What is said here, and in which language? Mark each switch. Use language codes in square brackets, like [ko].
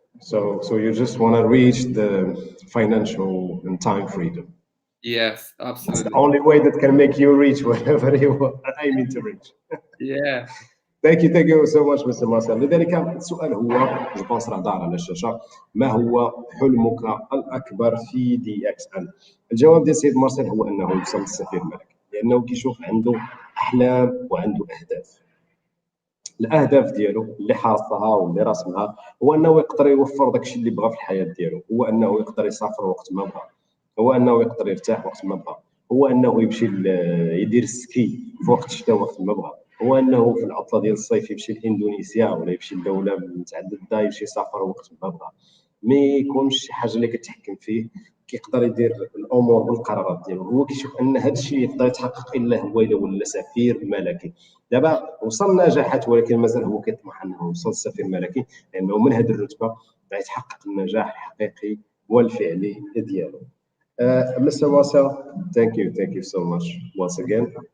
[en] So you just want to reach the financial and time freedom. Yes, absolutely. It's the only way that can make you reach whatever you are aiming to reach. Yeah. Thank you so much Mr. Marcel. [ar] لذلك السؤال هو جو بونس راه ظهر على الشاشه، ما هو حلمك الاكبر في دي اكس ان؟ الجواب ديال السيد مارسيل هو انه يوصل للسفير الملكي، لانه كيشوف عنده احلام وعنده اهداف. الاهداف ديالو اللي حاطها واللي راسمها هو انه يقدر يوفر داكشي اللي بغا في الحياه ديالو، هو انه يقدر يسافر وقت ما بغا، هو انه يقدر يرتاح وقت ما بغا، هو انه يمشي يدير السكي في وقت الشتاء وقت ما بغا، هو انه في العطله ديال الصيف يمشي لاندونيسيا ولا يمشي لدوله متعدده، يمشي يسافر وقت ما بغا، ما يكونش شي حاجه اللي كتحكم فيه، كيقدر يدير الامور بالقرارات ديالو. هو كيشوف ان هذا الشيء يقدر يتحقق الا هو الا ولا سفير ملكي. دابا وصل نجاحات، ولكن مازال هو كيطمح انه يوصل لسفير ملكي، لانه من هذه الرتبه غيتحقق النجاح الحقيقي والفعلي ديالو. [en] Mr. Marcel, thank you so much once again.